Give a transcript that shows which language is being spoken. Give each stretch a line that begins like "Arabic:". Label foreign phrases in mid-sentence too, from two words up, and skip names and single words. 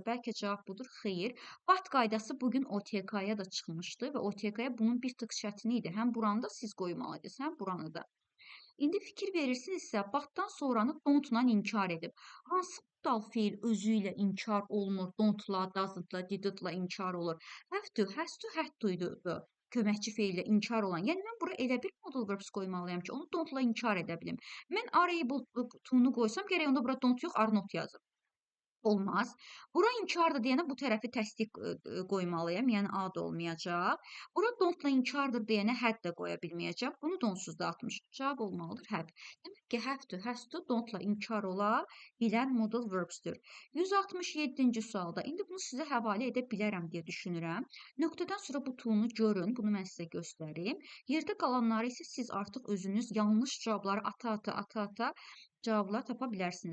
Azerbaijani: Bəlkə cavab budur. Xeyr. Bat qaydası bugün OTK-ya da çıxmışdı və OTK-ya bunun bir tık çətini idi. Həm buranı da siz qoymalıydınız, həm buranı da. İndi fikir verirsinizsə, batdan sonranı don't-la inkar edib. Hansı dal feil özü ilə inkar olmur?
English: Don't-la, doesn't-la,
Azerbaijani: didn't-la inkar olur.
English: Have to, has to, had to-ydu bu.
Azerbaijani: Köməkçi feillə inkar olan. Yəni mən bura elə bir
English: modal verbs
Azerbaijani: qoymalıyam ki, onu don't-la inkar edə bilim. Mən
English: are able to-nu
Azerbaijani: qoysam, gərək onda bura don't yox,
English: are not
Azerbaijani: yazım. Olmaz. Bura inkardır deyənə bu tərəfi təsdiq qoymalıyam, yəni A da olmayacaq. Bura don't-la inkardır deyənə had da qoya bilməyəcəm. Bunu da onsuz da 60. Cavab olmalıdır had. Demək ki,
English: have to, has to,
Azerbaijani: don't-la inkar ola bilən
English: modal verbsdir.
Azerbaijani: 167-ci sualda. İndi bunu sizə həvalə edə bilərəm deyə düşünürəm. Nöqtədən sonra bu tool'unu görün. Bunu mən sizə göstərim. Yerdə qalanları isə siz artıq özünüz yanlış cavabları ata cavablar tapa bilərsiniz.